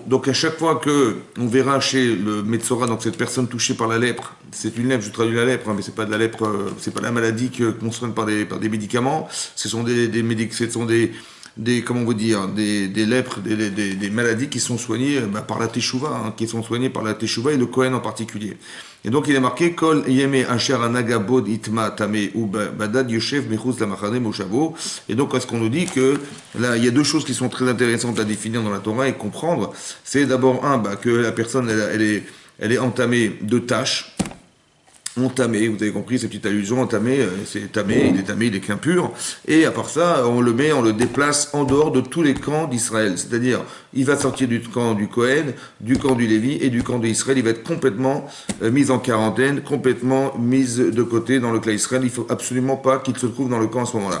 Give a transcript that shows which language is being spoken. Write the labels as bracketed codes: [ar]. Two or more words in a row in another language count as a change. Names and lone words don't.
[fr] Donc à chaque fois que on verra chez le Metzora, donc cette personne touchée par la lèpre, c'est une lèpre, je traduis la lèpre, hein, mais c'est pas de la lèpre, c'est pas la maladie qu'on soigne par des médicaments, ce sont comment vous dire, des lèpres, des maladies qui sont soignées par la teshuva, hein, qui sont soignées par la teshuva et le Kohen en particulier. [he] Et donc il est marqué כל ימי אשר הנגע בו יטמא טמא הוא בדד ישב מחוץ למחנה מושבו. [fr] Et donc est-ce qu'on nous dit que là il y a deux choses qui sont très intéressantes à définir dans la Torah et comprendre. C'est d'abord que la personne elle est entamée de tâches. Entamé, vous avez compris cette petite allusion, entamé, c'est tamé, il est qu'impur, et à part ça, on le déplace en dehors de tous les camps d'Israël, c'est-à-dire, il va sortir du camp du Kohen, du camp du Lévi et du camp d'Israël, il va être complètement mis en quarantaine, complètement mis de côté dans le clan Israël, il ne faut absolument pas qu'il se trouve dans le camp à ce moment-là.